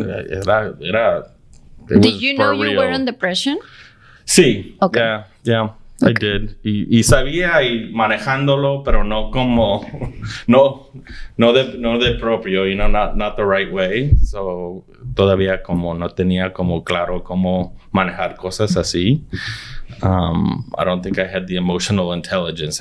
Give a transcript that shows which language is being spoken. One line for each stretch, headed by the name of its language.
English: Did you know you were in depression? Sí. Okay. Yeah. I did.
Spanish: Y sabía y manejándolo, pero no como, no de propio,
English: not the right way.
Spanish: So, todavía como no tenía como claro cómo manejar cosas así.
English: I don't think I had the emotional intelligence.